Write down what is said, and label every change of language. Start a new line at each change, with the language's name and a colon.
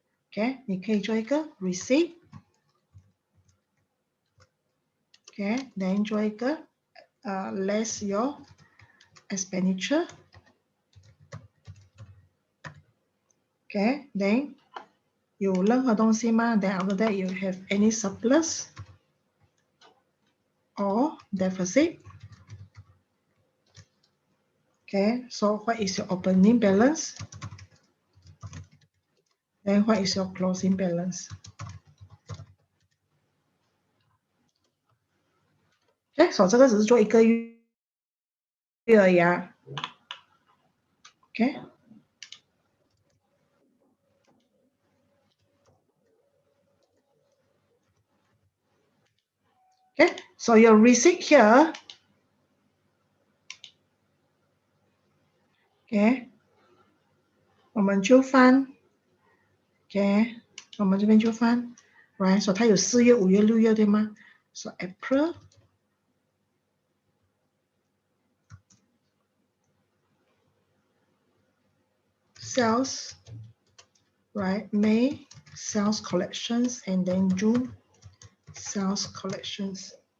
Chinese: Okay, 你可以做一个 receipt.
English: Okay, then
Chinese: 做一个
English: less your expenditure.
Chinese: Okay, then 有任何东西吗？
English: Then after that you have any surplus or deficit. Okay, so what is your opening balance? Then what is your closing balance?
Chinese: Okay, so 这个只是做一个月而已啊。
English: Okay. Okay, so your receipt here. Okay.
Chinese: 我们就翻 ，OK， 我们这边就翻 ，right， so 它有4月、5月、6月，对吗 ？
English: So April, sales, right? May sales collections, and then June sales collections.